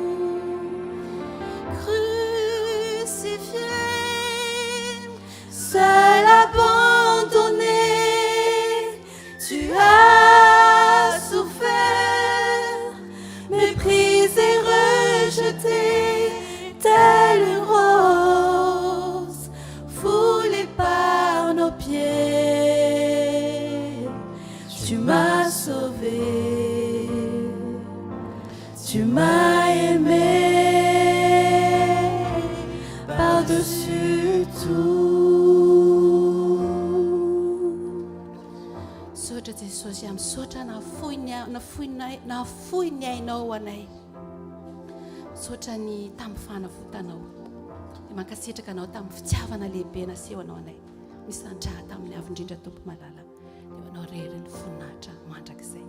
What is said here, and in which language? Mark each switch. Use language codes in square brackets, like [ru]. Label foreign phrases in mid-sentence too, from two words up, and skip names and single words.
[fr] Crucifié, seul abandonné, tu as souffert, méprisé, rejeté, telle une rose, foulée par nos pieds. Tu m'as sauvé, tu m'as aimé, par-dessus tout. [mg] Sotra Jesosy amin'ny sotra nafoiny ainao anay, sotra ny tamin'ny fanafotanao, dia mankasitraka anao tamin'ny fitiavana lehibe naseho anao anay, misandraha tamin'ny avy indrindra Tompo malala, dia anao rery ny voninahitra mandrakizay.